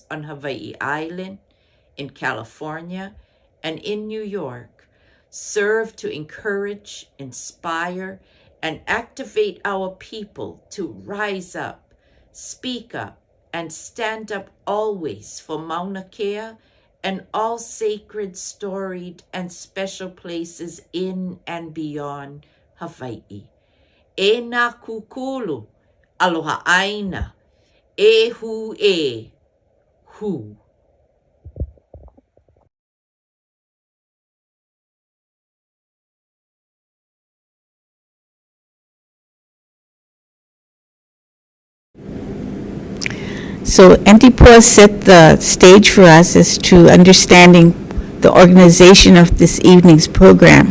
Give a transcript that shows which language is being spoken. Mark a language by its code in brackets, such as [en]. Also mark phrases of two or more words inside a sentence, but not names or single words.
[en] on Hawaii Island, in California, and in New York, serve to encourage, inspire, and activate our people to rise up, speak up, and stand up always for Maunakea and all sacred, storied, and special places in and beyond Hawaii. [haw] E nā kūkulu, aloha āina, e hu e, hu. [en] So Antipua set the stage for us as to understanding the organization of this evening's program.